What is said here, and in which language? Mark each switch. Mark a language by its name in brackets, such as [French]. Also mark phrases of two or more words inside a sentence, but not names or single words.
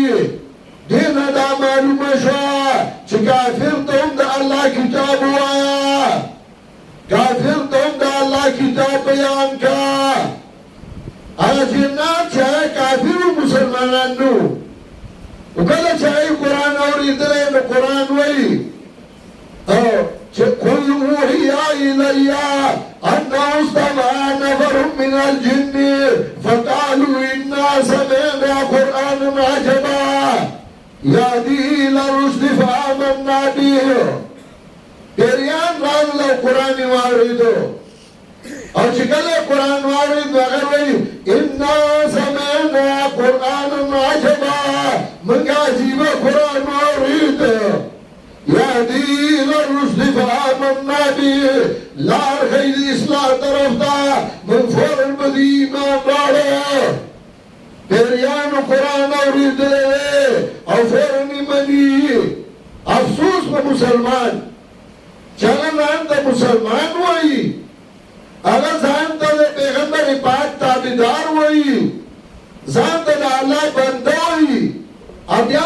[Pashto] دې نه دا معلومه شوه چې کافر ته هم د الله کتاب ووایه، کافر ته هم د الله کتاب بیان کا. هغه جنات چې هغه کافر و مسلمانان نو، خو کله چې هغوی قرآن اورېدلی نو قرآن وایي چې [Arabic] قل اوحي إلي أنه استمع نفر من الجن فقالوا إنا سمعنا قرآنا عجبا يهدي إلى الرشد فآمنا به. [Pashto] پیریان راغلو قرآن واوریدو او چې کله قرآن واورید نو هغه وایي [Arabic] انا سمعنا قرآنا عجبا [Pashto] موږ عجیبه قرآن واورید [Arabic] یهدي الى الرشد فآمنا به [Pashto] لار ښیي د اصلاح طرف ته موږ فوراً به د ایمان راوړو پیریانو قرآن اوریدلی او فوراً یې مني افسوس په مسلمان چې هغه ځان ته مسلمان وایي هغه ځان ته د پیغمبر پاک تابعدار وایي ځان ته د الله بنده وایي او بیا هم